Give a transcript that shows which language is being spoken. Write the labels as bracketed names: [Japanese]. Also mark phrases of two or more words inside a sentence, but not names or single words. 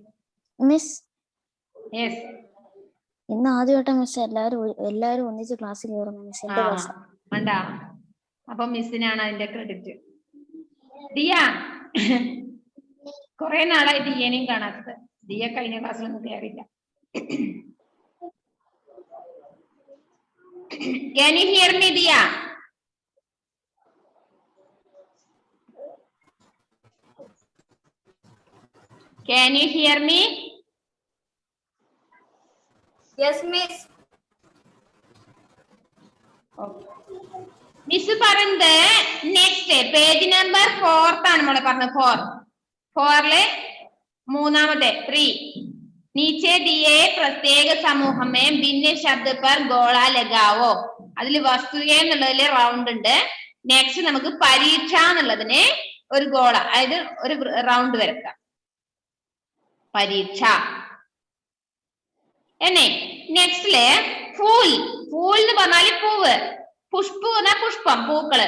[Malayalam] യെസ്. ഇന്ന് ആദ്യമായിട്ട് മിസ് എല്ലാരും ഒന്നിച്ച് ക്ലാസ്സിൽ കയറുന്നു മിസ്. വേണ്ട. അപ്പൊ മിസ്സിനാണ് അതിന്റെ ക്രെഡിറ്റ്. ദിയ കുറെ നാളായി ദിയനെയും കാണാത്തത്. ദിയ കഴിഞ്ഞ ക്ലാസ്സിലൊന്നും കയറിയില്ല. [English] Can you hear me, Diya? Can you hear me? Yes, miss. [Malayalam] മിസ് പറയുന്നത് [English] next page number [Malayalam] 4 ആണ് മോളെ പറഞ്ഞത്. [Hindi] 4 മൂന്നാമത്തെ 3 नीचे दिए प्रत्येक समूह में भिन्न शब्द पर गोला लगाओ. [Malayalam] അതിൽ വസ്തുത എന്നുള്ളതിൽ റൗണ്ട് ഉണ്ട്. നെക്സ്റ്റ് നമുക്ക് പരീക്ഷ എന്നുള്ളതിന് ഒരു ഗോള, അതായത് ഒരു റൗണ്ട് വരക്കാം. പരീക്ഷ എന്നെ നെക്സ്റ്റില് ഫൂൽ. ഫൂൽ എന്ന് പറഞ്ഞാല് പൂവ്. പുഷ്പു പറഞ്ഞാൽ പുഷ്പം, പൂക്കള്.